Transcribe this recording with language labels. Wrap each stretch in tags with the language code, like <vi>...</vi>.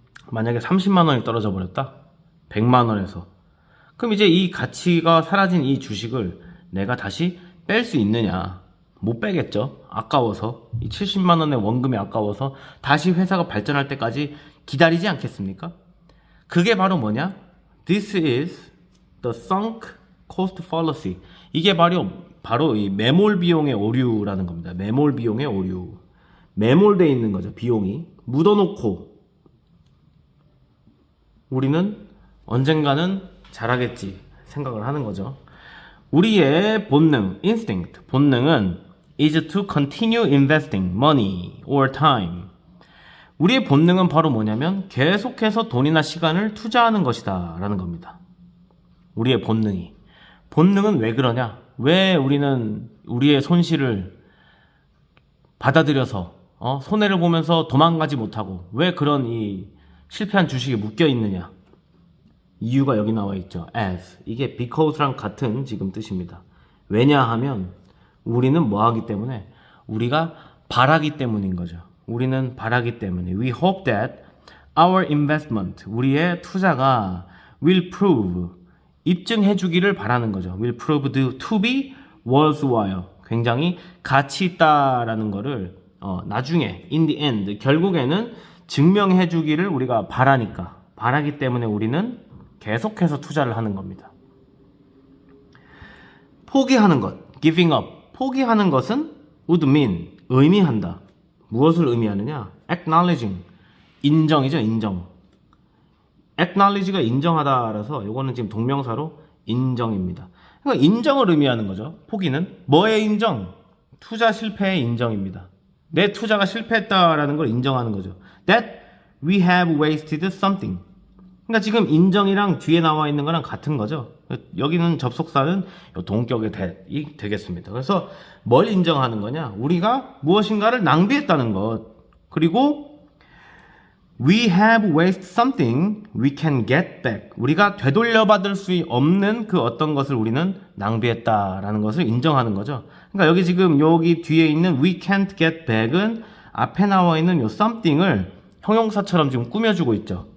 <ko>만약에 30만 원이 떨어져 버렸다. 100만 원에서. 그럼 이제 이 가치가 사라진 이 주식을 내가 다시 뺄 수 있느냐? 못 빼겠죠. 아까워서. 이 70만 원의 원금이 아까워서 다시 회사가 발전할 때까지 기다리지 않겠습니까? 그게 바로 뭐냐?</ko> <en>This is the sunk cost fallacy.</en> <ko>이게 바로 이 매몰 비용의 오류라는 겁니다. 매몰 비용의 오류. 매몰되어 있는 거죠. 비용이. 묻어놓고 우리는 언젠가는 잘하겠지 생각을 하는 거죠. 우리의 본능,</ko> <en>instinct,</en> <ko>본능은</ko> <en>is to continue investing money or time.</en> <ko>우리의 본능은 바로 뭐냐면 계속해서 돈이나 시간을 투자하는 것이다 라는 겁니다. 우리의 본능이. 본능은 왜 그러냐? 왜 우리는 우리의 손실을 받아들여서 손해를 보면서 도망가지 못하고 왜 그런 이 실패한 주식에 묶여 있느냐? 이유가 여기 나와 있죠. as. 이게 because랑 같은 지금 뜻입니다. 왜냐하면 우리는 뭐 하기 때문에? 우리가 바라기 때문인 거죠. 우리는 바라기 때문에.</ko> <en>We hope that our investment,</en> <ko>우리의 투자가</ko> <en>will prove,</en> <ko>입증해 주기를 바라는 거죠.</ko> <en>will prove to be worthwhile.</en> <ko>굉장히 가치 있다라는 거를 나중에</ko> <en>in the end,</en> <ko>결국에는 증명해 주기를 우리가 바라니까. 바라기 때문에 우리는 계속해서 투자를 하는 겁니다. 포기하는 것,</ko> <en>giving up.</en> <ko>포기하는 것은</ko> <en>would mean,</en> <ko>의미한다. 무엇을 의미하느냐? acknowledging, 인정이죠, 인정. acknowledge가 인정하다라서 이거는 지금 동명사로 인정입니다. 그러니까 인정을 의미하는 거죠. 포기는 뭐의 인정? 투자 실패의 인정입니다. 내 투자가 실패했다라는 걸 인정하는 거죠. That</ko> <en>we have wasted something.</en> <ko>그러니까 지금 인정이랑 뒤에 나와 있는 거랑 같은 거죠. 여기는 접속사는 동격의 that이 되겠습니다. 그래서 뭘 인정하는 거냐? 우리가 무엇인가를 낭비했다는 것.</ko> <en>그리고 we have wasted something we can get back.</en> <ko>우리가 되돌려받을 수 없는 그 어떤 것을 우리는 낭비했다라는 것을 인정하는 거죠. 그러니까 여기 지금 여기 뒤에 있는</ko> <en>we can't get back</en> <ko>은 앞에 나와 있는 요 something을 형용사처럼 지금 꾸며주고 있죠.</ko>